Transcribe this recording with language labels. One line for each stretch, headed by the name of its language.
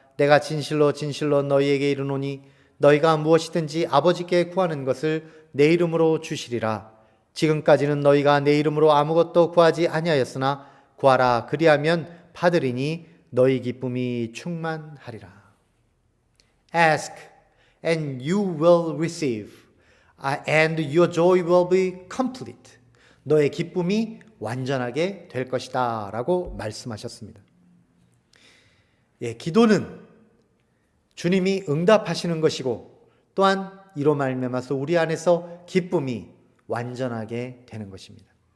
Korean: 내가 진실로 진실로 너희에게 이르노니 너희가 무엇이든지 아버지께 구하는 것을 내 이름으로 주시리라. 지금까지는 너희가 내 이름으로 아무것도 구하지 아니하였으나 구하라. 그리하면 받으리니 너희 기쁨이 충만하리라.
English: Ask and you will receive, and your joy will be complete.
Korean: 너의 기쁨이 완전하게 될 것이다 라고 말씀하셨습니다. 예, 기도는 주님이 응답하시는 것이고 또한 이로 말미암아서 우리 안에서 기쁨이 완전하게 되는 것입니다.